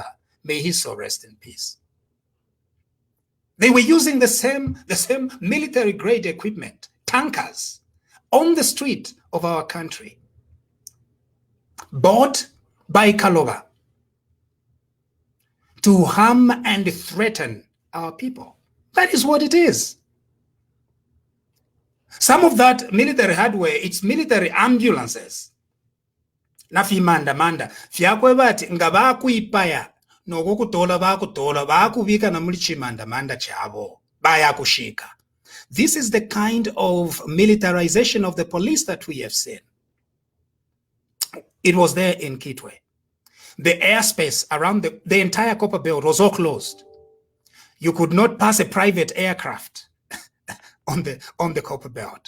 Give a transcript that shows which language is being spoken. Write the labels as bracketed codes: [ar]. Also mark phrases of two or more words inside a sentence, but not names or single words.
[en] May his soul rest in peace. They were using the same military-grade equipment, tankers, on the street of our country, bought by Kaloba to harm and threaten our people. That is what it is. Some of that military hardware, it's military ambulances. [bem] Nafimanda fyakwe bati nga bakuipaya nokukutola bakutola bakubika na muri chimanda chabo bayakushika. [en] This is the kind of militarization of the police that we have seen. It was there in Kitwe. The airspace around the entire Copperbelt was all closed. You could not pass a private aircraft on the Copperbelt.